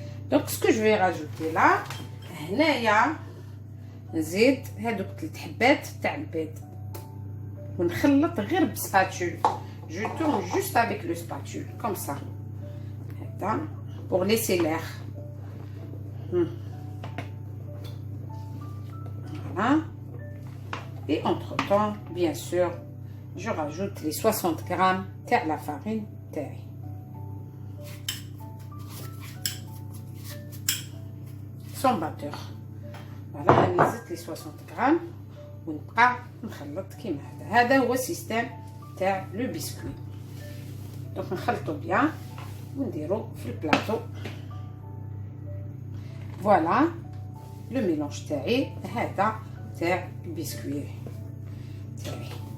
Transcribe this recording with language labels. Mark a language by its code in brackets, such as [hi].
[fr] Donc ce que je vais rajouter là, [ar] هنايا نزيد هذوك 3 حبات تاع البيض ونخلط غير بسباتول. [fr] Je tourne juste avec le spatule comme ça. Attends, pour laisser l'air. Voilà. Et entre temps, bien sûr, je rajoute les 60 grammes de la farine taille. Sans batteur. Voilà, on ajoute les 60 grammes. [ar] ونبقى نخلط كيما هذا. هذا هو السيستم تاع لو بسكوي. دونك نخلطو بيان ونديرو في البلاطو. فوالا لو ميلونج تاعي هذا تاع البسكوي تاعي.